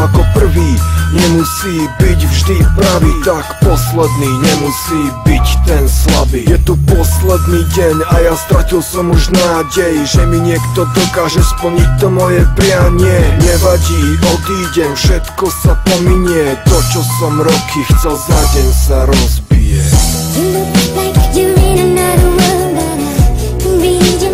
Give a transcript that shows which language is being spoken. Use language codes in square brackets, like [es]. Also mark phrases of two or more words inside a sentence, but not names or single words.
[sk] Ako prvý nemusí byť vždy pravý, tak posledný nemusí byť ten slabý. Je tu posledný deň a ja stratil som už nádej, že mi niekto dokáže splniť to moje prianie. Nevadí, odídem, všetko sa pominie. To, čo som roky chcel, za deň sa rozbije. [en] You look like you're in another world, and I can read